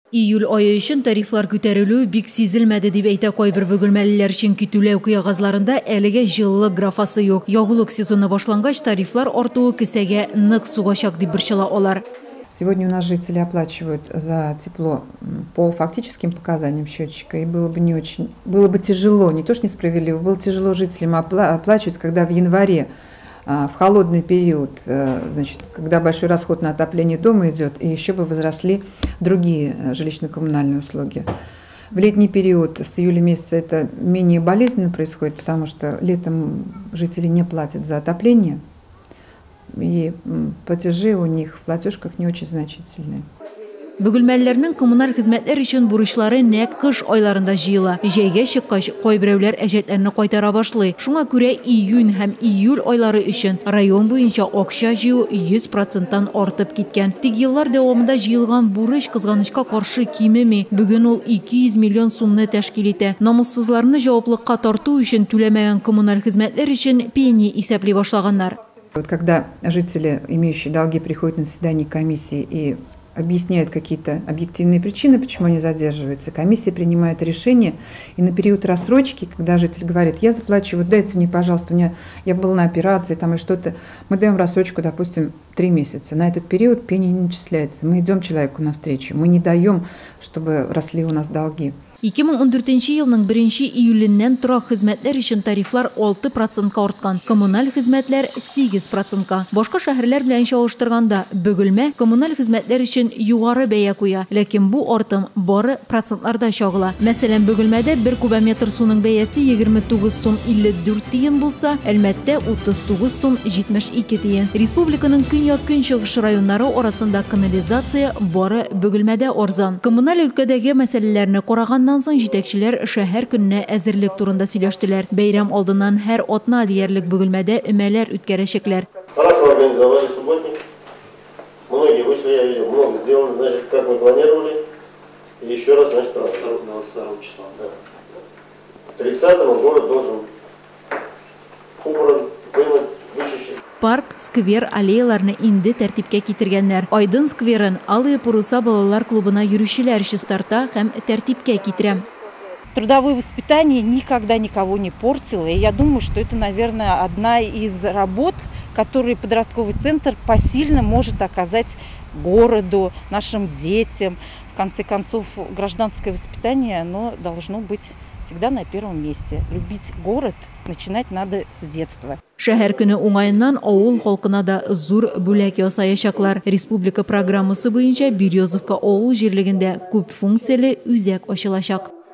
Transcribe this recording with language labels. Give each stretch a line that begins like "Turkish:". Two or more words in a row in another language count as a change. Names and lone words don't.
Tatar: Июль айы өчен тарифлар күтәрелү бик сизелмәде дип әйтә кайбер бөгелмәлеләр, чөнки түләү кыягазларында әлегә җылылык графасы юк. Ягулык сезоны башлангач, тарифлар артуы кесәгә нык сугачак дип борчыла алар.
Russian: Сегодня у нас жители оплачивают за тепло по фактическим показаниям счетчика, и было бы тяжело, не то что несправедливо, было тяжело жителям оплачивать, когда в январе, в холодный период, значит, когда большой расход на отопление дома идет, и еще бы возросли другие жилищно-коммунальные услуги. В летний период с июля месяца это менее болезненно происходит, потому что летом жители не платят за отопление, и платежи у них в платежках не очень значительные.
Tatar: Бөгелмәлеләрнең коммуналь хезмәтләр өчен бурычлары нәкъ кыш айларында җыела. Җәйгә чыккач, кайберәүләр әҗәтләрне кайтара башлый. Шуңа күрә июнь һәм июль айлары өчен район буенча акча җыю 100%-тан артып киткән. Тик еллар дәвамында җыелган бурыч кызганычка каршы кимеми. Бүген ул 200 миллион сумны тәшкил итә. Намуссызларны җаваплылыкка тарту өчен түләмәгән коммуналь хезмәтләр өчен пени исәпли башлаганнар.
Russian: Вот когда жители, имеющие долги, приходят на заседание комиссии и объясняют какие-то объективные причины, почему они задерживаются, комиссия принимает решение, и на период рассрочки, когда житель говорит, я заплачу, вот дайте мне, пожалуйста, я был на операции там или что-то, мы даем рассрочку, допустим, 3 месяца. На этот период пени не начисляется. Мы идем человеку навстречу, мы не даем, чтобы росли у нас долги.
Tatar: 2014 елның 1 июленнән торак хезмәтләр өчен тарифлар 6%-ка арткан, коммуналь хезмәтләр 8%-ка. Башка шәһәрләр белән чагыштырганда, Бөгелмә коммуналь хезмәтләр өчен югары бәя куя, ләкин бу артым бары процентларда чагыла. Мәсәлән, Бөгелмәдә 1 кубометр суның бәясе 29 сум 54 тиен булса, Әлмәттә 39 сум 72 тиен. Республиканың көньяк-көнчыгыш районнары арасында канализация бары Бөгелмәдә арзан. Коммуналь өлкәдәге мәсьәләләрне караган соң җитәкчеләр шәһәр көненә әзерлек турында сөйләштеләр. Бәйрәм алдыннан һәр атна диярлек Бөгелмәдә өмәләр үткәрәчәкләр.
Russian: Хорошо организовали субботник. Многие вышли, я видел, много сделано, значит, как мы планировали. И еще раз, значит, 22 числа. Да. К 30-му город должен убран, вымыть, вычищить.
Tatar: Парк, сквер, аллеяларны инде тәртипкә китергәннәр. Айдын скверын Алые паруса балалар клубына йөрүчеләр чистарта һәм тәртипкә китерә.
Russian: Трудовое воспитание никогда никого не портило. И я думаю, что это, наверное, одна из работ, которые подростковый центр посильно может оказать городу, нашим детям. В конце концов, гражданское воспитание, оно должно быть всегда на первом месте. Любить город начинать надо с детства.
Tatar: Шәһәр көне уңаеннан авыл халкына да зур бүләк ясаячаклар. Республика программасы буенча Березовка авыл җирлегендә күп функцияле үзәк ачылачак.